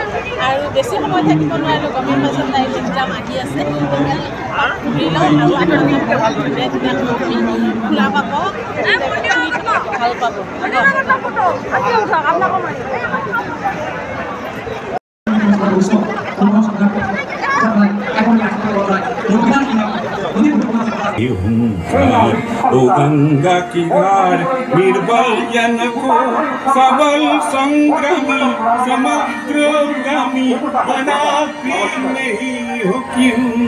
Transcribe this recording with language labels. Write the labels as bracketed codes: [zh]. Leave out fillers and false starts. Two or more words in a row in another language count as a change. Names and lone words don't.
[as] আৰু বেছি সময় থাকিব নোৱাৰিলোঁ, গমেই পাইছোঁ তাইৰ এক্সাম আহি আছে। ঘূৰি লওঁ আৰু আপোনালোকে ভাল ধুনীয়া ধুনীয়া খোলা পাব, ভাল পাব। [hi] ओ गंगा की धार निर्बल जन को सबल संग्रामी समग्रगामी बना फिर नहीं हो क्यों।